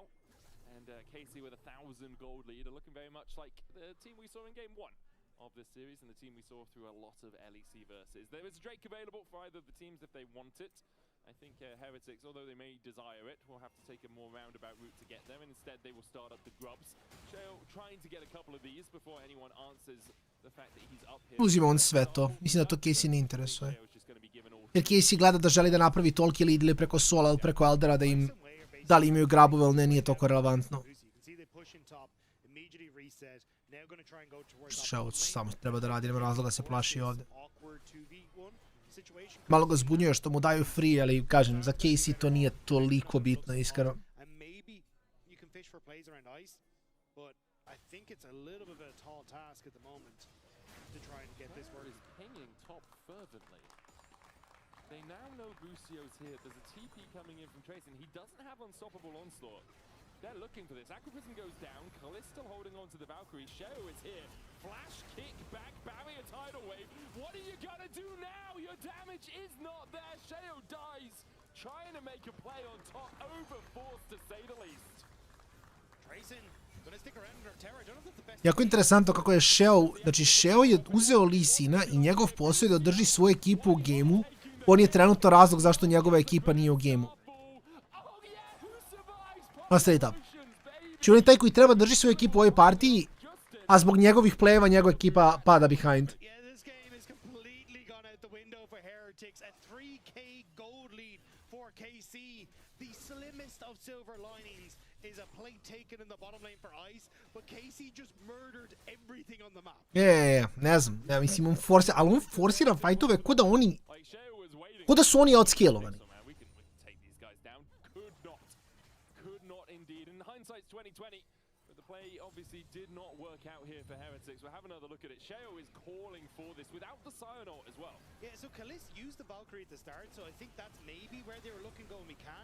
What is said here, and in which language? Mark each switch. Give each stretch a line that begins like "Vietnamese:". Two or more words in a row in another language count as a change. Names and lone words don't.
English: And Casey with 1,000 gold lead are looking very much like the team we saw in game 1 of this series and the team we saw through a lot of LEC versus. There is Drake available for either of the teams if they want it. I think Heretics, although they may desire it, will have to take a more roundabout route to get there, and instead they will start up the grubs. Sheo trying to get a couple of these before anyone answers the fact that he's up here.
Serbian: Uzima on sve to. Mislim da to Casey ne interesuje. Jer Casey gleda da želi da napravi toliki lead ili preko Sola ili preko Eldera da li imaju grabove ili ne, nije toliko relevantno. Sheo samo treba da radi, nema razloga se plaši ovdje. Malo ga zbunjuje što mu daju free, ali kažem, za Casey to nije toliko bitno, iskreno.
English: They now know Busio's here. There's a TP coming in from Trace, and he doesn't have unstoppable onslaught. They're looking for this. Aquapism goes down. Kalist still holding on to the Valkyrie. Sheo is here. Flash kick back, barrier tidal wave. What are you gonna do now? Your damage is not there. Sheo dies. Trying to make a play on top. Overforced to say the least. Tracing.
Serbian: Jako interesantno kako je Sheo, znači Sheo je uzeo Lee Sina i njegov posao je da drži svoju ekipu u gejmu. On je trenutno razlog zašto njegova ekipa nije u gejmu.
English: Straight up.
Serbian: Znači on je taj koji treba drži svoju ekipu u ovoj partiji, a zbog njegovih plejeva njegova ekipa pada behind.
English: Is a plate taken in the bottom lane for Ice, but Casey just murdered everything on the map.
Serbian: Ne znam, ja mislim on forsira, ali on forsira fightove ko da su oni outscalovani.
English: Play obviously did not work out here for Heretics. We'll have another look at it. Sheo is calling for this without the Sion ult as well. Yeah, so Kalist used the Valkyrie at the start, so I think that's maybe where they were looking going, we can.